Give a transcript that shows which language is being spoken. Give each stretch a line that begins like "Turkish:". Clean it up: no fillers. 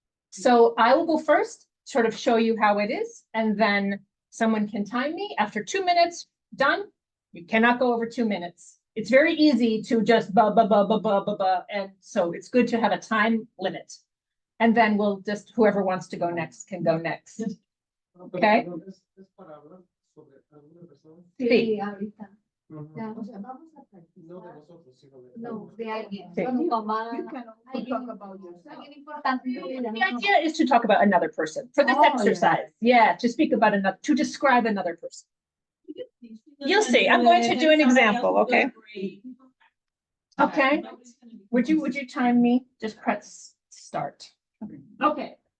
English: So I will go first, sort of show you how it is, and then someone can time me. After 2 minutes, done. You cannot go over 2 minutes. It's very easy to just and so it's good to have a time limit. And then we'll just, whoever wants to go next can go next. Okay.
Spanish: Es para hablar sobre alguna persona. Sí, ahorita. Ya. O sea, vamos a practicar. No de nosotros, sino de. No, de alguien. Sí. Tu mamá,
English: You can only
Spanish: alguien,
English: talk about yourself.
Spanish: alguien importante en tu vida.
English: The idea is to talk about another person for this Oh, yeah. exercise. Yeah, to speak about another, to describe another person. You'll see. I'm going to do an example, okay? Okay. Would you time me? Just press start. Okay.